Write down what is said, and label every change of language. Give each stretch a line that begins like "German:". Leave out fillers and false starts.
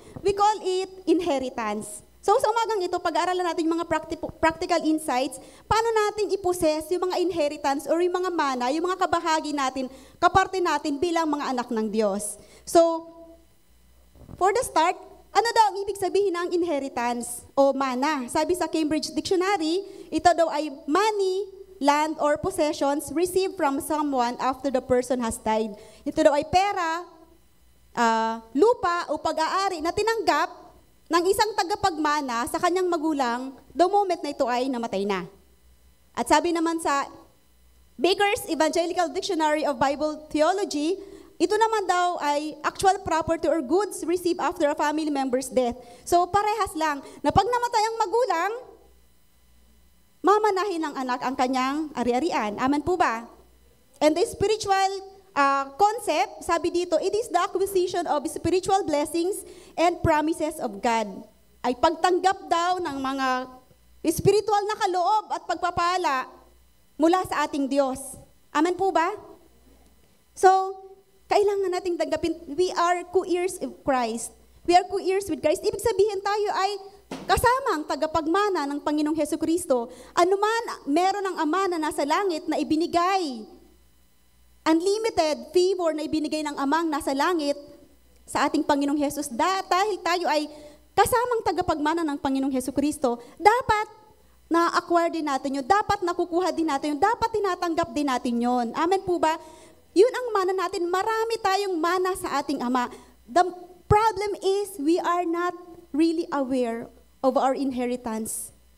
English: We call it inheritance.
Filipino: So sa umagang ito, pag-aaralan natin yung mga practical insights, paano natin i-possess yung mga inheritance or yung mga mana, yung mga kabahagi natin, kaparte natin bilang mga anak ng Diyos. So, for the start, ano daw ang ibig sabihin ng inheritance o mana? Sabi sa Cambridge Dictionary, ito daw ay
English: money, land, or possessions received from someone after the person has died.
Filipino: Ito daw ay pera, lupa o pag-aari na tinanggap ng isang tagapagmana sa kanyang magulang
English: the moment
Filipino: na ito ay namatay na. At sabi naman sa
English: Baker's Evangelical Dictionary of Bible Theology,
Filipino: ito naman daw ay
English: actual property or goods received after a family member's death.
Filipino: So parehas lang, na pag namatay ang magulang, mamanahin ng anak ang kanyang ari-arian. Amen po ba?
English: And the spiritual concept,
Filipino: sabi dito,
English: it is the acquisition of spiritual blessings and promises of God.
Filipino: Ay pagtanggap daw ng mga Spiritual na kaloob at pagpapala mula sa ating Diyos. Amen po ba?
English: So,
Filipino: kailangan nating tanggapin,
English: we are co-heirs of Christ. We are co-heirs with Christ.
Filipino: Ibig sabihin tayo ay kasama ang tagapagmana ng Panginoong Hesukristo. Anuman meron ng Ama na nasa langit na ibinigay,
English: unlimited favor
Filipino: na ibinigay ng Amang nasa langit sa ating Panginoong Hesus, dahil tayo ay kasamang tagapagmana ng Panginoong Hesukristo, dapat na-acquire din natin yun, dapat nakukuha din natin yun, dapat tinatanggap din natin yun. Amen po ba? Yun ang mana natin, marami tayong mana sa ating Ama.
English: The problem is, we are not really aware of our inheritance.